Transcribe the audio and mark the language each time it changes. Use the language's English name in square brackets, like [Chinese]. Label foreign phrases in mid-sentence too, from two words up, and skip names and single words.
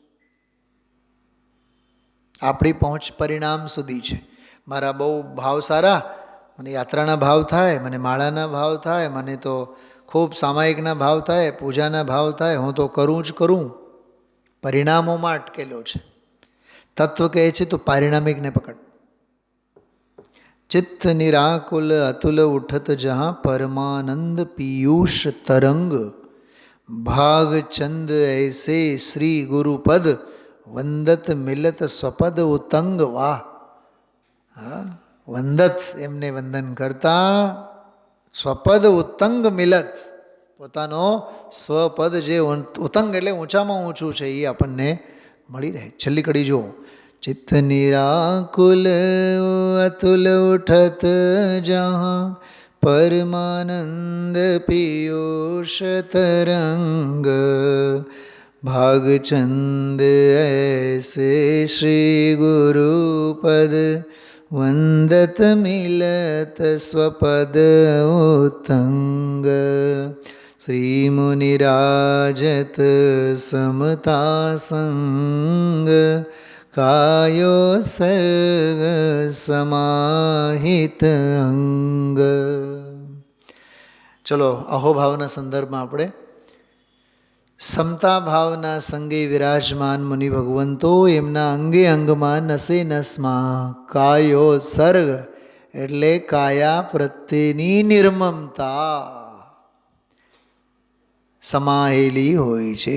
[Gujarati] આપણી પહોંચ પરિણામ સુધી છે. મારા બહુ ભાવ સારા, મને યાત્રાના ભાવ થાય, મને માળાના ભાવ થાય, મને તો ખૂબ સામાયિકના ભાવ થાય, પૂજાના ભાવ થાય, હું તો કરું જ કરું. પરિણામોમાં અટકેલો છે. તત્વ કહે છે તો પારિણામિકને પકડ. [Hindi] चित्त निराकुल अतुल उठत जहाँ परमानंद पीयूष तरंग, भाग चंद ऐसे श्री गुरुपद वंदत मिलत स्वपद उतंग. वाह! [Gujarati] વંદત એમને વંદન કરતા, [Hindi] स्वपद उत्तंग मिलत, [Gujarati] પોતાનો સ્વપદ જે ઉત્તંગ એટલે ઊંચામાં ઊંચું છે એ આપણને મળી રહે. છેલ્લી કડી જુઓ, [Hindi] चित्त निराकुल अतुल उठत जहाँ परमानंद पीयूष तरंग, भागचंद ऐसे श्री गुरुपद वंदत मिलत स्वपद उत्तंग. श्री मुनिराजत समता संग, कायो सर्ग समाहित अंग. [Gujarati] ચલો અહોભાવના સંદર્ભમાં આપણે સમતા ભાવના સંગે વિરાજમાન મુનિ ભગવંતો એમના અંગે અંગમાં નસે નસમાં કાયોત્સર્ગ એટલે કાયા પ્રત્યેની નિર્મમતા સમાયેલી હોય છે.